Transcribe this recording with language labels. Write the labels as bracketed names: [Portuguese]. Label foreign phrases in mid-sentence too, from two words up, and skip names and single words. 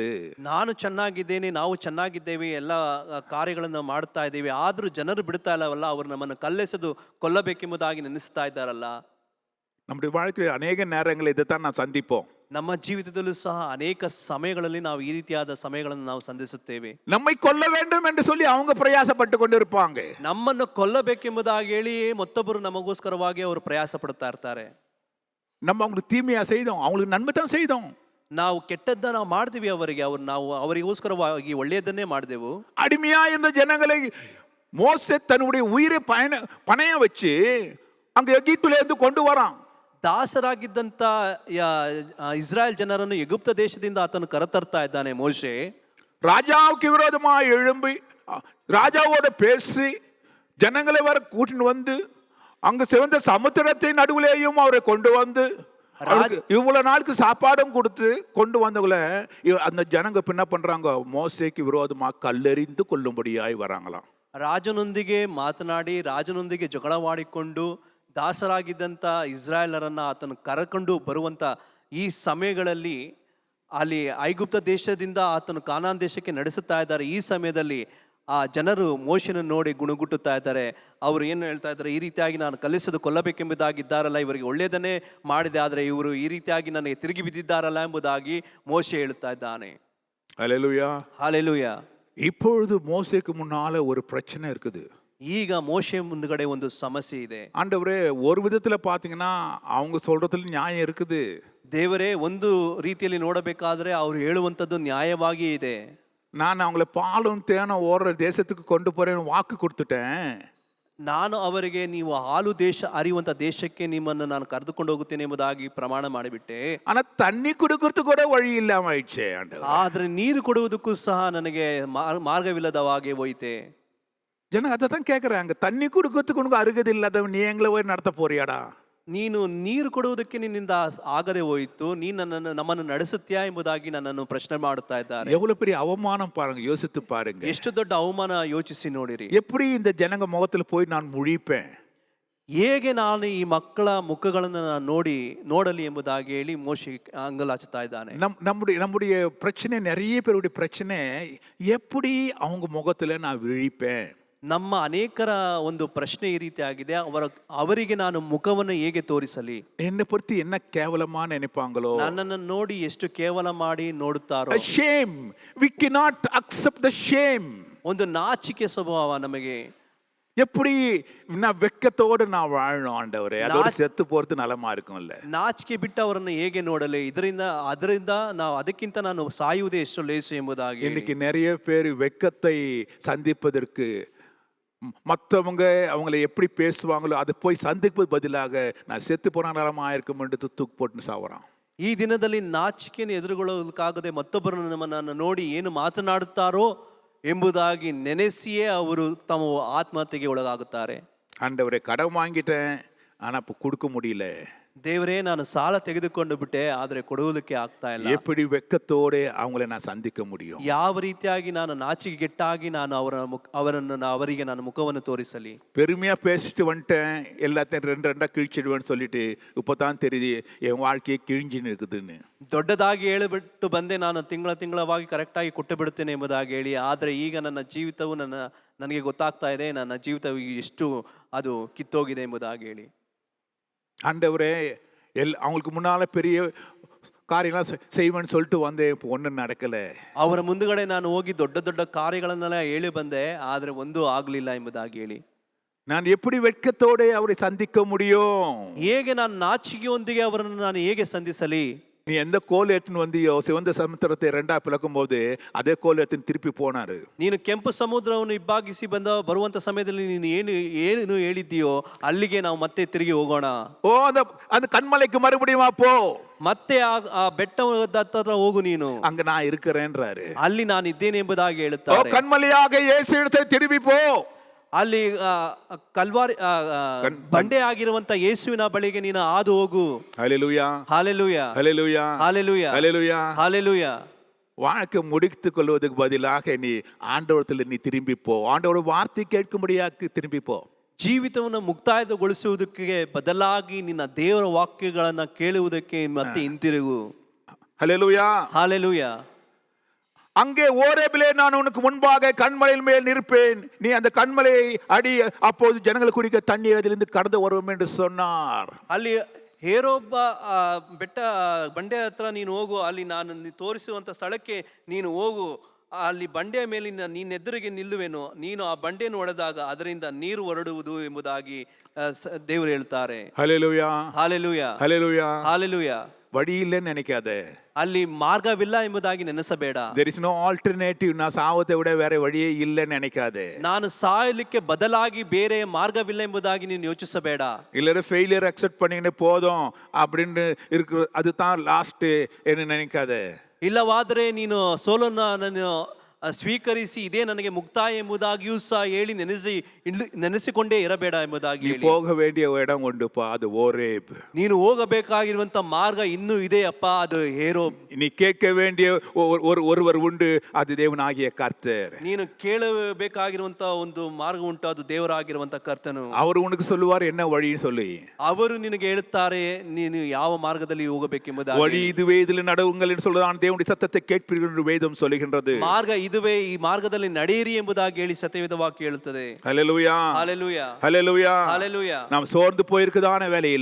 [Kannada] ನಾನು ಚೆನ್ನಾಗಿದ್ದೇನೆ, ನಾವು ಚೆನ್ನಾಗಿದ್ದೇವೆ, ಎಲ್ಲ ಕಾರ್ಯಗಳನ್ನು ಮಾಡ್ತಾ ಇದ್ದೇವೆ, ಆದ್ರೂ ಜನರು ಬಿಡ್ತಾ ಇಲ್ಲವಲ್ಲ, ಅವರು ನಮ್ಮನ್ನು ಕಲ್ಲೆಸೆದು ಕೊಲ್ಲಬೇಕೆಂಬುದಾಗಿ ನೆನೆಸ್ತಾ ಇದ್ದಾರಲ್ಲ. [Tamil] நம்முடைய வாழ்க்கையில் அநேக நேரங்களில் இதைத்தான் நான் சந்திப்போம். [Kannada] ನಮ್ಮ ಜೀವಿತದಲ್ಲೂ ಸಹ ಅನೇಕ ಸಮಯಗಳಲ್ಲಿ ನಾವು ಈ ರೀತಿಯಾದ ಸಮಯಗಳನ್ನು ನಾವು ಸಂಧಿಸುತ್ತೇವೆ. [Tamil] நம்மை கொல்ல வேண்டும் என்று சொல்லி அவங்க பிரயாசப்பட்டு கொண்டு இருப்பாங்க. [Kannada] ನಮ್ಮನ್ನು ಕೊಲ್ಲಬೇಕೆಂಬುದಾಗಿ ಹೇಳಿ ಮತ್ತೊಬ್ಬರು ನಮಗೋಸ್ಕರವಾಗಿ ಅವರು ಪ್ರಯಾಸ ಪಡ್ತಾ ಇರ್ತಾರೆ. [Tamil] நம்ம அவங்களுக்கு தீமையா செய்தோம், அவங்களுக்கு நன்மை தான் செய்தோம். [Kannada] ನಾವು ಕೆಟ್ಟದ್ದ ನಾವು ಮಾಡ್ತೀವಿ ಅವರಿಗೆ, ನಾವು ಅವರಿಗೋಸ್ಕರವಾಗಿ ಒಳ್ಳೆಯದನ್ನೇ ಮಾಡಿದೆವು. [Tamil] அடிமையா இருந்த ஜனங்களை மோசே தன்னுடைய உயிரை பணைய வச்சு அங்க எகிப்திலிருந்து கொண்டு வரான். [Kannada] ದಾಸರಾಗಿದ್ದಂತ ಇಸ್ರಾಯೇಲ್ ಜನರನ್ನು ಎಗುಪ್ತ ದೇಶದಿಂದ ಆತನು ಕರೆತರ್ತಾ ಇದ್ದಾನೆ ಮೋಶೆ. [Tamil] ராஜாவுக்கு விரோதமாக எழும்பி ராஜாவோட பேசி ஜனங்களை வர கூட்டின்னு வந்து அங்க சிவந்த சமுத்திரத்தின் நடுவிலேயும் அவரை கொண்டு வந்து இவ்வளவு நாளுக்கு சாப்பாடும் கொடுத்து கொண்டு வந்தவங்கள அந்த ஜனங்க என்ன பண்றாங்க? மோசேக்கு விரோதமாக கல்லெறிந்து கொல்லும்படியாய் வராங்களாம். [Kannada] ರಾಜನೊಂದಿಗೆ ಮಾತನಾಡಿ ರಾಜನೊಂದಿಗೆ ಜಗಳವಾಡಿಕೊಂಡು ದಾಸರಾಗಿದ್ದಂಥ ಇಸ್ರಾಯೇಲರನ್ನ ಆತನು ಕರೆಕೊಂಡು ಬರುವಂಥ ಈ ಸಮಯಗಳಲ್ಲಿ ಅಲ್ಲಿ ಐಗುಪ್ತ ದೇಶದಿಂದ ಆತನು ಕಾನಾನ್ ದೇಶಕ್ಕೆ ನಡೆಸುತ್ತಾ ಇದ್ದಾರೆ. ಈ ಸಮಯದಲ್ಲಿ ಆ ಜನರು ಮೋಶೆಯನ್ನು ನೋಡಿ ಗುಣಗುಟ್ಟುತ್ತಾ ಇದ್ದಾರೆ. ಅವರು ಏನು ಹೇಳ್ತಾ ಇದ್ದಾರೆ? ಈ ರೀತಿಯಾಗಿ ನಾನು ಕಲಿಸದು ಕೊಲ್ಲಬೇಕೆಂಬುದಾಗಿದ್ದಾರಲ್ಲ, ಇವರಿಗೆ ಒಳ್ಳೆಯದನ್ನೇ ಮಾಡಿದೆ, ಆದರೆ ಇವರು ಈ ರೀತಿಯಾಗಿ ನನಗೆ ತಿರುಗಿ ಬಿದ್ದಿದ್ದಾರಲ್ಲ ಎಂಬುದಾಗಿ ಮೋಶೆ ಹೇಳ್ತಾ ಇದ್ದಾನೆ. [Tamil] ஹல்லேலூயா, ஹல்லேலூயா. இப்பொழுது மோசேக்கு முன்னால ஒரு பிரச்சனை இருக்குது. [Kannada] ಈಗ ಮೋಶೆ ಮುಂದ್ಗಡೆ ಒಂದು ಸಮಸ್ಯೆ ಇದೆ. [Tamil] ஆண்டவரே, ஒரு விதத்துல பாத்தீங்கன்னா அவங்க சொல்றதுல நியாயம் இருக்குது. [Kannada] ದೇವರೇ, ಒಂದು ರೀತಿಯಲ್ಲಿ ನೋಡಬೇಕಾದ್ರೆ ಅವರು ಹೇಳುವಂಥದ್ದು ನ್ಯಾಯವಾಗಿ ಇದೆ. [Tamil] நான் அவங்கள பாலும் தேனும் ஓடுற தேசத்துக்கு கொண்டு போறேன்னு வாக்கு கொடுத்துட்டேன். [Kannada] ನಾನು ಅವರಿಗೆ ನೀವು ಹಾಲು ದೇಶ ಹರಿಯುವಂತ ದೇಶಕ್ಕೆ ನಿಮ್ಮನ್ನು ನಾನು ಕರೆದುಕೊಂಡು ಹೋಗುತ್ತೇನೆ ಎಂಬುದಾಗಿ ಪ್ರಮಾಣ ಮಾಡಿಬಿಟ್ಟೆ. [Tamil] ஆனா தண்ணி குடுக்கறது கூட வழி இல்லாம ஆயிடுச்சே ஆண்டவரே. [Kannada] ಆದ್ರೆ ನೀರು ಕೊಡುವುದಕ್ಕೂ ಸಹ ನನಗೆ ಮಾರ್ಗವಿಲ್ಲದವಾಗೆ ಹೋಯಿತೆ. [Tamil] ஜன அதான் கேக்குறாங்க, தண்ணி குடுக்கறதுக்கு உனக்கு அருகதை இல்லாதவன் நீ எங்களை போய் நடத்த போறியாடா? [Kannada] ನೀನು ನೀರು ಕೊಡುವುದಕ್ಕೆ ನಿನ್ನಿಂದ ಆಗದೆ ಹೋಯಿತು, ನೀ ನಮ್ಮನ್ನು ನಡೆಸುತ್ತೀಯಾ ಎಂಬುದಾಗಿ ನನ್ನನ್ನು ಪ್ರಶ್ನೆ ಮಾಡುತ್ತಾ ಇದ್ದಾರೆ. [Tamil] எவ்வளவு பெரிய அவமானம் பாருங்க, யோசித்து பாருங்க. [Kannada] ಎಷ್ಟು ದೊಡ್ಡ ಅವಮಾನ ಯೋಚಿಸಿ ನೋಡಿರಿ. [Tamil] எப்படி இந்த ஜனங்க முகத்துல போய் நான் முழிப்பேன்? [Kannada] ಹೇಗೆ ನಾನು ಈ ಮಕ್ಕಳ ಮುಖಗಳನ್ನು ನೋಡಲಿ ಎಂಬುದಾಗಿ ಹೇಳಿ ಮೋಶೆ ಅಂಗಲಾಚುತ್ತಾ ಇದ್ದಾನೆ. [Tamil] நம்முடைய பிரச்சனை, நிறைய பேருடைய பிரச்சனை, எப்படி அவங்க முகத்துல நான் விழிப்பேன்? [Kannada] ನಮ್ಮ ಅನೇಕರ ಒಂದು ಪ್ರಶ್ನೆ ಈ ರೀತಿ ಆಗಿದೆ, ಅವರಿಗೆ ನಾನು ಮುಖವನ್ನು ಹೇಗೆ ತೋರಿಸಲಿ? [Tamil] என்னை பத்தி என்ன கேவலமா நினைப்பாங்களோ? [Kannada] ನನ್ನನ್ನು ನೋಡಿ ಎಷ್ಟು ಕೇವಲ ಮಾಡಿ ನೋಡುತ್ತಾರೋ. [English] A shame. We cannot accept the shame. [Kannada] ಒಂದು ನಾಚಿಕೆ ಸ್ವಭಾವ ನಮಗೆ. [Tamil] எப்படி நான் வெக்கத்தோடு நான் வாழணும் ஆண்டவரே, அதோட செத்து போறது நலமா இருக்கும்ல. [Kannada] ನಾಚಿಕೆ ಬಿಟ್ಟವರನ್ನು ಹೇಗೆ ನೋಡಲಿ? ಅದರಿಂದ ನಾವು ಅದಕ್ಕಿಂತ ನಾನು ಸಾಯುವುದೇ ಎಷ್ಟು ಲೇಸು ಎಂಬುದಾಗಿ. [Tamil] இன்னைக்கு நிறைய பேர் வெக்கத்தை சந்திப்பதற்கு மற்றவங்க அவங்கள எப்படி பேசுவாங்களோ அதை போய் சந்திப்பது பதிலாக நான் செத்து போன நலமா இருக்கும் என்று தூக்கு போட்டு சாவறான். [Kannada] ಈ ದಿನದಲ್ಲಿ ನಾಚಿಕೆಯನ್ನು ಎದುರುಗೊಳ್ಳೋದಕ್ಕಾಗದೆ ಮತ್ತೊಬ್ಬರು ನಮ್ಮನ್ನು ನೋಡಿ ಏನು ಮಾತನಾಡುತ್ತಾರೋ ಎಂಬುದಾಗಿ ನೆನೆಸಿಯೇ ಅವರು ತಮ್ಮ ಆತ್ಮಹತ್ಯೆಗೆ ಒಳಗಾಗುತ್ತಾರೆ. [Tamil] ஆண்டவரே கடன் வாங்கிட்டேன் ஆனா இப்போ கொடுக்க முடியல. [Kannada] ದೇವರೇ, ನಾನು ಸಾಲ ತೆಗೆದುಕೊಂಡು ಬಿಟ್ಟೆ, ಆದರೆ ಕೊಡುವುದಕ್ಕೆ ಆಗ್ತಾ ಇಲ್ಲ. [Tamil] எப்படி வெக்கத்தோட அவங்கள நான் சந்திக்க முடியும்? [Kannada] ಯಾವ ರೀತಿಯಾಗಿ ನಾನು ನಾಚಿಕೆಗೆಟ್ಟಾಗಿ ನಾನು ಅವರಿಗೆ ನಾನು ಮುಖವನ್ನು ತೋರಿಸಲಿ? [Tamil] பெருமையா பேசிட்டு வந்துட்டேன், எல்லாத்தையும் ரெண்டா கிழிச்சிடுவேன்னு சொல்லிட்டு இப்போதான் தெரியுது என் வாழ்க்கையை கிழிஞ்சின்னு இருக்குதுன்னு. [Kannada] ದೊಡ್ಡದಾಗಿ ಹೇಳಿಬಿಟ್ಟು ಬಂದೆ, ನಾನು ತಿಂಗಳವಾಗಿ ಕರೆಕ್ಟಾಗಿ ಕೊಟ್ಟು ಬಿಡುತ್ತೇನೆ ಎಂಬುದಾಗಿ ಹೇಳಿ, ಆದರೆ ಈಗ ನನ್ನ ಜೀವಿತವು ನನಗೆ ಗೊತ್ತಾಗ್ತಾ ಇದೆ, ನನ್ನ ಜೀವಿತವು ಎಷ್ಟು ಅದು ಕಿತ್ತೋಗಿದೆ ಎಂಬುದಾಗಿ ಹೇಳಿ. [Tamil] ஆண்டவரே அவங்களுக்கு முன்னால பெரிய காரியெல்லாம் செய்வேன்னு சொல்லிட்டு வந்தேன், இப்போ ஒன்றும் நடக்கலை. [Kannada] ಅವರ ಮುಂದುಗಡೆ ನಾನು ಹೋಗಿ ದೊಡ್ಡ ಕಾರ್ಯಗಳನ್ನೆಲ್ಲ ಹೇಳಿ ಬಂದೆ, ಆದರೆ ಒಂದೂ ಆಗಲಿಲ್ಲ ಎಂಬುದಾಗಿ ಹೇಳಿ. [Tamil] நான் எப்படி வெட்கத்தோட அவரை சந்திக்க முடியும்? [Kannada] ಹೇಗೆ ನಾನು ನಾಚಿಕೆಯೊಂದಿಗೆ ಅವರನ್ನು ನಾನು ಹೇಗೆ ಸಂಧಿಸಲಿ? [Tamil] நீ எந்த கோல் எடுத்துன்னு வந்தியோ சிவந்த சமுத்திரத்தை ரெண்டா பிளக்கும் போது அதே கோல் எடுத்துன்னு திருப்பி போனாரு. [Kannada] ನೀನು ಕೆಂಪು ಸಮುದ್ರವನ್ನು ಇಬ್ಬಾಗಿಸಿ ಬರುವಂತ ಸಮಯದಲ್ಲಿ ನೀನು ಏನು ಹೇಳಿದ್ದೀಯೋ ಅಲ್ಲಿಗೆ ನಾವು ಮತ್ತೆ ತಿರುಗಿ ಹೋಗೋಣ. [Tamil] ஓ அந்த கண்மலைக்கு மறுபடியும் போ, [Kannada] ಮತ್ತೆ ಆ ಬೆಟ್ಟದ ಹತ್ರ ಹೋಗು, ನೀನು [Tamil] அங்க நான் இருக்கிறேன்றாரு. [Kannada] ಅಲ್ಲಿ ನಾನು ಇದ್ದೇನೆ ಎಂಬುದಾಗಿ ஓ ಹೇಳುತ್ತಾರೆ. [Tamil] கண்மலையாக இயேசு இடத்தை திரும்பி போ. [Kannada] ಅಲ್ಲಿ ಕಲ್ವಾರಿ ಬಂಡೆ ಆಗಿರುವಂತ ಯೇಸುವಿನ ಬಳಿಗೆ ನೀನು ಹಾದು ಹೋಗು. [Tamil] ஹல்லேலூயா, [Kannada] ಹಾಲೆಲೂಯಾ, [Tamil] ஹல்லேலூயா, [Kannada] ಹಾಲೆಲೂಯಾ, [Tamil] ஹல்லேலூயா, [Kannada] ಹಾಲೆಲೂಯಾ. [Tamil] வாழ்க்கை முடித்துக் கொள்வதற்கு பதிலாக நீ ஆண்டவரத்தில் நீ திரும்பி போ, ஆண்டவரோட வார்த்தை கேட்கும்படியாக திரும்பி போ. [Kannada] ಜೀವಿತವನ್ನು ಮುಕ್ತಾಯಗೊಳಿಸುವುದಕ್ಕೆ ಬದಲಾಗಿ ನಿನ್ನ ದೇವರ ವಾಕ್ಯಗಳನ್ನ ಕೇಳುವುದಕ್ಕೆ ಮತ್ತೆ ಹಿಂತಿರುಗು. [Tamil] ஹல்லேலூயா, [Kannada] ಹಾಲೆಲೂಯಾ. [Tamil] அங்கே ஓரேபிலே நான் உனக்கு முன்பாக கண்மலையின் மேல் நிற்பேன், நீ அந்த கண்மலையை அடி, அப்போது ஜனங்கள் குடிக்க தண்ணீர் அதிலிருந்து கடந்து வரும் என்று சொன்னார். [Kannada] ಅಲ್ಲಿ ಹೇರೋಬ ಬಂಡೆ ಹತ್ರ ನೀನು ಹೋಗು, ಅಲ್ಲಿ ನಾನು ತೋರಿಸುವಂತ ಸ್ಥಳಕ್ಕೆ ನೀನು ಹೋಗು, ಅಲ್ಲಿ ಬಂಡೆಯ ಮೇಲಿನ ನೀನೆದುರಿಗೆ ನಿಲ್ಲುವೆನು, ನೀನು ಆ ಬಂಡೆಯನ್ನು ಹೊಡೆದಾಗ ಅದರಿಂದ ನೀರು ಹೊರಡುವುದು ಎಂಬುದಾಗಿ ದೇವರು ಹೇಳ್ತಾರೆ. [Tamil] ஹல்லேலூயா, [Kannada] ಹಾಲೆಲೂಯಾ, [Tamil] ஹல்லேலூயா. [Kannada] ಹಾಲೆಲೂಯಾ. [Tamil] வழி இல்லைன்னு நினைக்காத, [Kannada] ಅಲ್ಲಿ ಮಾರ್ಗವಿಲ್ಲ ಎಂಬುದಾಗಿ ನೆನೆಸಬೇಡ. [English] there is no alternative, [Tamil] நான் சாவத்தை விட வேற வழியே இல்லைன்னு நினைக்காதே. [Kannada] ನಾನು ಸಾಯಲಿಕ್ಕೆ ಬದಲಾಗಿ ಬೇರೆ ಮಾರ್ಗವಿಲ್ಲ ಎಂಬುದಾಗಿ ನೀನು ಯೋಚಿಸಬೇಡ. [Tamil] இல்ல [English] failure accept [Tamil] பண்ணிக்கின்னு போதும் அப்படின்னு இருக்கு, அதுதான் லாஸ்ட் என்று நினைக்காத. [Kannada] ಇಲ್ಲವಾದರೆ ನೀನು ಸೋಲನ್ನು ಸ್ವೀಕರಿಸಿ ಇದೇ ನನಗೆ ಮುಕ್ತಾಯ ಎಂಬುದಾಗಿಯೂ ಸಹ ಹೇಳಿ ನೆನೆಸಿಕೊಂಡೇ ಇರಬೇಡ ಎಂಬುದಾಗಿ [Tamil] நீ [Kannada] ಹೇಳಿ. [Tamil] போக வேண்டிய இடம் உண்டுப்பா, அது ஓரேப். [Kannada] ನೀನು ಹೋಗಬೇಕಾಗಿರುವಂತ ಮಾರ್ಗ ಇನ್ನೂ ಇದೆಯಪ್ಪ, ಅದು ಹೇರೋಬ್. [Tamil] நீ கேட்க வேண்டிய ஒருவர் உண்டு, அது தேவனாகிய கர்த்தர். [Kannada] ನೀನು ಕೇಳಬೇಕಾಗಿರುವಂತ ಒಂದು ಮಾರ್ಗ ಉಂಟು, ಅದು ದೇವರಾಗಿರುವಂತ ಕರ್ತನು. [Tamil] அவர் உனக்கு சொல்லுவார் என்ன வழின்னு சொல்லி. [Kannada] ಅವರು ನಿನಗೆ ಹೇಳುತ್ತಾರೆ ನೀನು ಯಾವ ಮಾರ್ಗದಲ್ಲಿ ಹೋಗಬೇಕೆಂಬುದಾಗಿ. [Tamil] வழி இதுவே, இதில் நடவுங்கள் என்று சொல்லுதான், தேவனுடைய சத்தத்தை கேட்பீர்கள் என்று வேதம் சொல்லுகின்றது. [Kannada] ಮಾರ್ಗ ಇದುವೇ, ಈ ಮಾರ್ಗದಲ್ಲಿ ನಡೆಯಿರಿ ಎಂಬುದಾಗಿ ಹೇಳಿ ಸತ್ಯವೇದ ವಾಕ್ಯ ಹೇಳುತ್ತದೆ. [Tamil] ஹல்லேலூயா, [Kannada] ಹಾಲೆಲೂಯಾ, [Tamil] ஹல்லேலூயா, [Kannada] ಹಾಲೆಲೂಯಾ. [Tamil] நாம் சோர்ந்து போயிருக்கதான வேலையில,